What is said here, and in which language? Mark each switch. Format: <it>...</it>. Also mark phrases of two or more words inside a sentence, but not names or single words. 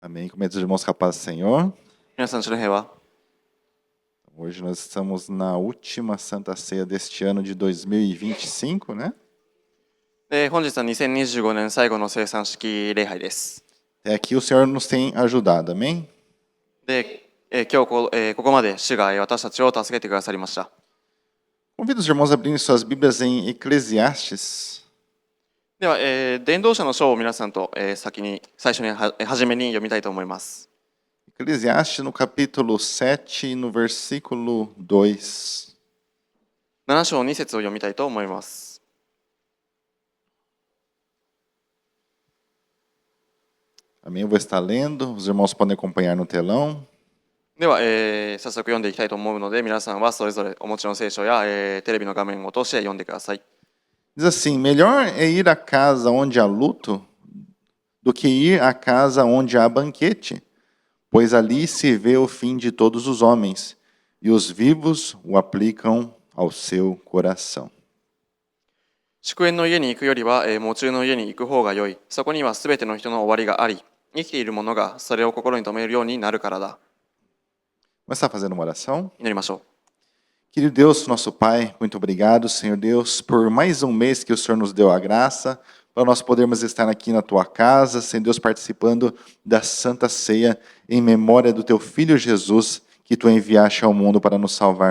<pt>Amém. Cumprimentos os irmãos com a paz do Senhor.</pt> <ja>皆さん、主の平和。</ja> <pt>Hoje nós estamos na última Santa Ceia deste ano de 2025, né?</pt> <ja>本日は2025年最後の生産式礼拝です。</ja> <pt>Até aqui o Senhor nos tem ajudado, amém?</pt> <ja>で、今日ここまで主が私たちを助けてくださりました。</ja> <pt>Convido os irmãos a abrirem suas Bíblias em Eclesiastes,</pt> <ja>では、伝道者の書を皆さんと、最初に初めに読みたいと思います。</ja> <pt>Eclesiastes no capítulo 7, no versículo 2.</pt> <ja>7 章2節を読みたいと思います。</ja> <pt>Amém? Eu vou estar lendo, os irmãos podem acompanhar no telão.</pt> <ja>では、早速読んでいきたいと思うので、皆さんはそれぞれお持ちの聖書や、テレビの画面を通して読んでください。</ja> <pt>Diz assim: melhor é ir à casa onde há luto do que ir à casa onde há banquete, pois ali se vê o fim de todos os homens, e os vivos o aplicam ao seu coração.</pt> <ja>祝宴の家に行くよりは、喪中の家に行く方が良い。そこにはすべての人の終わりがあり、生きている者がそれを心に留めるようになるからだ。</ja> <pt>Vamos estar fazendo uma oração?</pt> <ja>祈りましょう。</ja> <pt>Querido Deus, nosso Pai, muito obrigado, Senhor Deus, por mais um mês que o Senhor nos deu a graça, para nós podermos estar aqui na Tua casa, Senhor Deus, participando da Santa Ceia em memória do Teu Filho Jesus, que Tu enviaste ao mundo para nos salvar.</pt>